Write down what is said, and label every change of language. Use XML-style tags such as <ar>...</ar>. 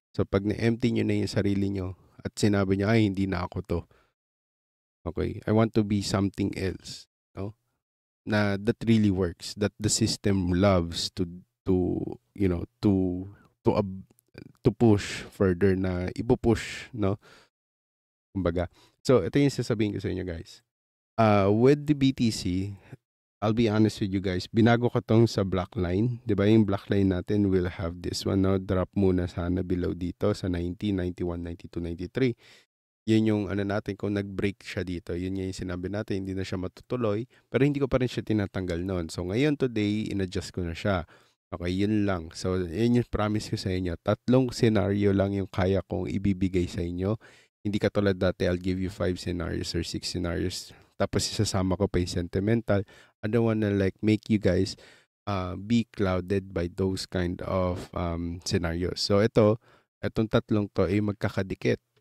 <tl>So, pag na-empty nyo na yung sarili nyo at sinabi nyo, ay, hindi na ako to.</tl> <en>Okay, I want to be something else. No? Na that really works. That the system loves to you know to ab- to push further</en> <tl>na ipupush,</tl> <en>no?</en> <tl>Kumbaga. So, ito yung sasabihin ko sa inyo, guys.</tl> <en>With the BTC, I'll be honest with you guys,</en> <tl>binago ko tong sa</tl> <en>black line.</en> <tl>Di ba yung black line natin will have this one, no? Drop muna sana below dito sa 90, 91, 92, 93. Yun yung ano natin, kung nag-break siya dito, yun yung sinabi natin, hindi na siya matutuloy, pero hindi ko pa rin siya tinatanggal noon. So, ngayon today, in-adjust ko na siya. Okay, yun lang. So, yun yung promise ko sa inyo. 3 scenario lang yung kaya kong ibibigay sa inyo. Hindi katulad dati,</tl> <en>I'll give you 5 scenarios or 6 scenarios.</en> <tl>Tapos, isasama ko pa yung sentimental.</tl> <en>I don't wanna like make you guys be clouded by those kind of scenarios.</en> <tl>So, etong 3 to ay magkakadikit.</tl>